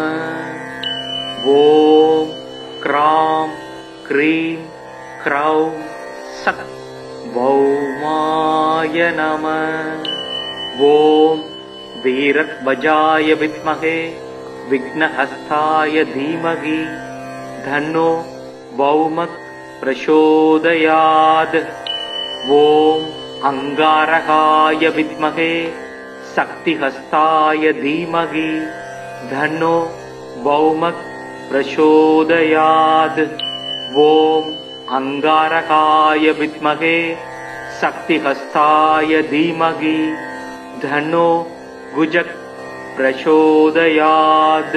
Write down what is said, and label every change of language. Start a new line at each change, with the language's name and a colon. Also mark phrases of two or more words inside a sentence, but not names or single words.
Sanskrit: ॐ क्रां क्रीं क्रौं सः भौमाय नमः. ॐ वीरध्वजाय विद्महे विघ्नहस्ताय धीमहि तन्नो भौमः प्रचोदयात्। ॐ अंगारकाय विद्महे शक्तिहस्ताय धीमहि धन्नो भौमः प्रचोदयात्। ॐ अंगारकाय विद्महे शक्तिहस्ताय धीमहि धन्नो गुजः प्रचोदयात्।